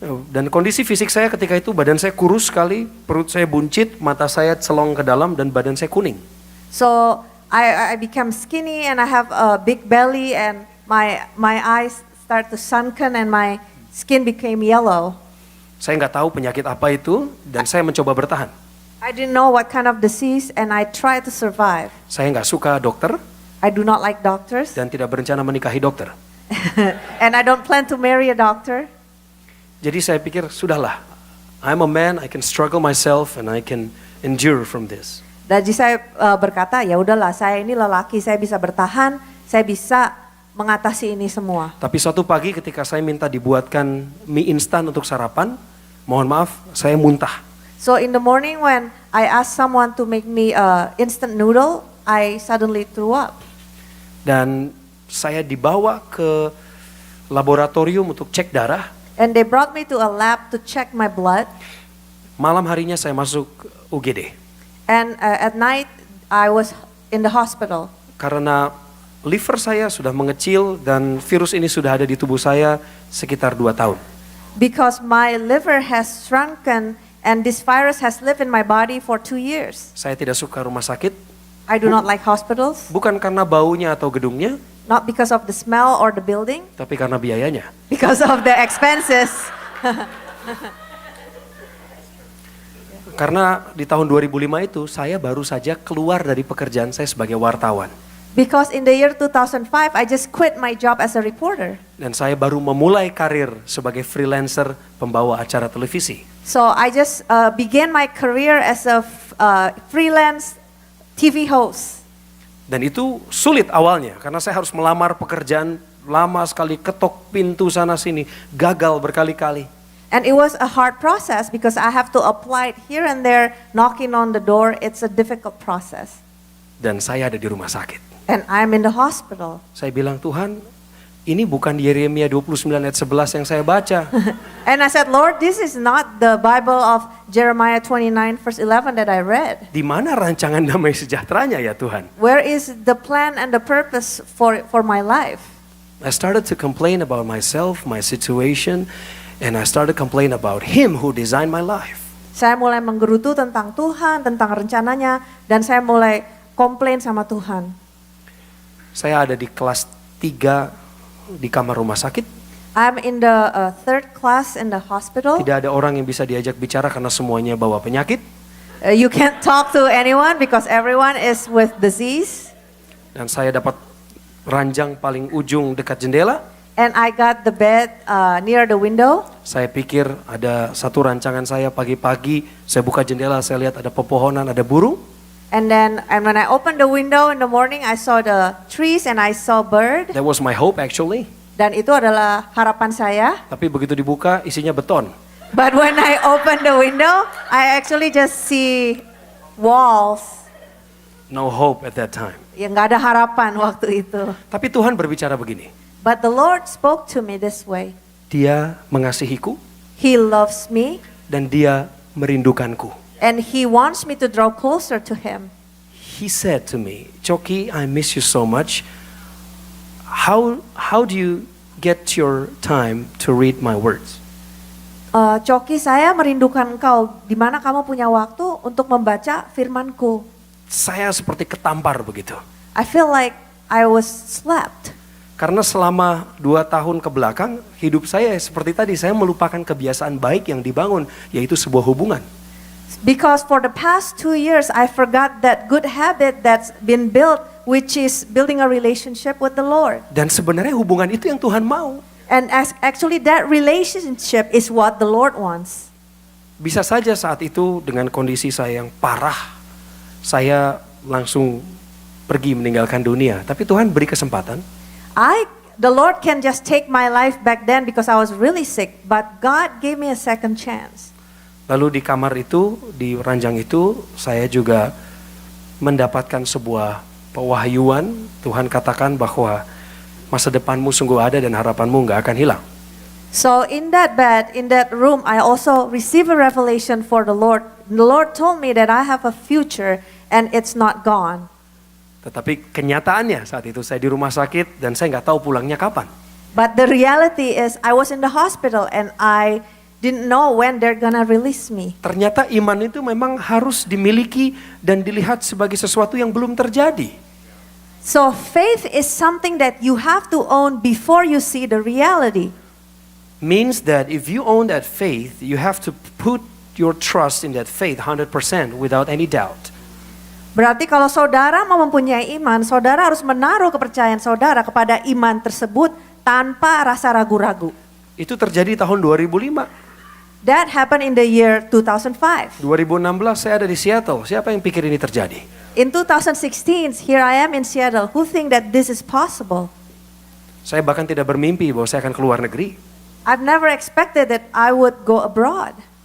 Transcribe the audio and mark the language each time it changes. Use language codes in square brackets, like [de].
[id] Dan kondisi fisik saya ketika itu, badan saya kurus sekali, perut saya buncit, mata saya celong ke dalam, dan badan saya kuning. [en] So I became skinny and I have a big belly and my eyes start to sunken and my skin became yellow. [id] Saya nggak tahu penyakit apa itu, dan saya mencoba bertahan. [en] I didn't know what kind of disease and I tried to survive. [id] Saya nggak suka dokter, [en] I do not like doctors [id] dan tidak berencana menikahi dokter. [en] and I don't plan to marry a doctor. [id] Jadi saya pikir, sudahlah, [en] I'm a man, I can struggle myself and I can endure from this. [id] Jadi saya berkata, ya udahlah, saya ini lelaki, saya bisa bertahan, saya bisa mengatasi ini semua. Tapi suatu pagi ketika saya minta dibuatkan mie instan untuk sarapan, mohon maaf, saya muntah. [en] So in the morning when I asked someone to make me instant noodle, I suddenly threw up. [id] Dan saya dibawa ke laboratorium untuk cek darah. [en] And they brought me to a lab to check my blood. [id] Malam harinya saya masuk UGD. [en] And at night I was in the hospital. [id] Karena liver saya sudah mengecil dan virus ini sudah ada di tubuh saya sekitar 2 tahun. [en] Because my liver has shrunken and this virus has lived in my body for 2 years. [id] Saya tidak suka rumah sakit. [en] I do not like hospitals. [id] Bukan karena baunya atau gedungnya, [en] Not because of the smell or the building, [id] tapi karena biayanya. [en] because of the expenses. [id] Karena di tahun 2005 itu saya baru saja keluar dari pekerjaan saya sebagai wartawan. [en] Because in the year 2005, I just quit my job as a reporter. [id] Dan saya baru memulai karir sebagai freelancer pembawa acara televisi. [en] So I just began my career as a freelance TV host. [id] Dan itu sulit awalnya karena saya harus melamar pekerjaan lama sekali, ketok pintu sana sini, gagal berkali-kali. [en] And it was a hard process because I have to apply it here and there, knocking on the door. It's a difficult process. [id] Dan saya ada di rumah sakit. [en] And I'm in the hospital. [id] Saya bilang, Tuhan, ini bukan Yeremia 29 ayat 11 yang saya baca. [en] And I said, Lord, this is not the Bible of Jeremiah 29 verse 11 that I read. [id] Di mana rancangan damai sejahteranya ya Tuhan? [en] Where is the plan and the purpose for my life? I started to complain about myself, my situation, and I started to complain about Him who designed my life. [id] Saya mulai menggerutu tentang Tuhan, tentang rencananya, dan saya mulai komplain sama Tuhan. Saya ada di kelas 3 di kamar rumah sakit. [en] I'm in the third class in the hospital. [id] Tidak ada orang yang bisa diajak bicara karena semuanya bawa penyakit. [en] You can't talk to anyone because everyone is with disease. [id] Dan saya dapat ranjang paling ujung dekat jendela. [en] And I got the bed near the window. [id] Saya pikir ada satu rancangan saya pagi-pagi, saya buka jendela, saya lihat ada pepohonan, ada burung. [en] And when I opened the window in the morning, I saw the trees and I saw bird. That was my hope actually. [id] Dan itu adalah harapan saya. Tapi begitu dibuka isinya beton. [en] But when I opened the window, I actually just see walls. No hope at that time. [id] Ya nggak ada harapan waktu itu. Tapi Tuhan berbicara begini. [en] But the Lord spoke to me this way. [id] Dia mengasihiku [en] He loves me [id] dan Dia merindukanku. [en] and He wants me to draw closer to Him. He said to me, Choki, I miss you so much. How do you get your time to read my words? [id] Coki, saya merindukan engkau. Di mana kamu punya waktu untuk membaca firman-Ku? Saya seperti ketampar begitu. [en] I feel like I was slapped. [id] Karena selama 2 tahun ke belakang, hidup saya seperti tadi, saya melupakan kebiasaan baik yang dibangun, yaitu sebuah hubungan. [en] Because for the past 2 years, I forgot that good habit that's been built, which is building a relationship with the Lord. [id] Dan sebenarnya hubungan itu yang Tuhan mau. [en] And actually that relationship is what the Lord wants. [id] Bisa saja saat itu dengan kondisi saya yang parah, saya langsung pergi meninggalkan dunia. Tapi Tuhan beri kesempatan. [en] The Lord can just take my life back then because I was really sick, but God gave me a second chance. [id] Lalu di kamar itu, di ranjang itu, saya juga mendapatkan sebuah pewahyuan. Tuhan katakan bahwa masa depanmu sungguh ada dan harapanmu nggak akan hilang. [en] So in that bed, in that room, I also received a revelation for the Lord. The Lord told me that I have a future and it's not gone. [id] Tetapi kenyataannya saat itu saya di rumah sakit dan saya nggak tahu pulangnya kapan. [en] But the reality is I was in the hospital and I didn't know when they're gonna release me. [id] Ternyata iman itu memang harus dimiliki dan dilihat sebagai sesuatu yang belum terjadi. [en] So faith is something that you have to own before you see the reality. Means that if you own that faith, you have to put your trust in that faith 100% without any doubt. [id] Berarti kalau saudara mau mempunyai iman, saudara harus menaruh kepercayaan saudara kepada iman tersebut tanpa rasa ragu-ragu. Itu terjadi tahun 2005. [en] That happened in the year 2005. [id] 2016 saya ada di Seattle. Siapa yang pikir ini terjadi? [en] In 2016, here I am in Seattle. Who think that this is possible? [id] Saya bahkan tidak bermimpi bahwa saya akan keluar negeri. [en] I've never expected that I would go abroad.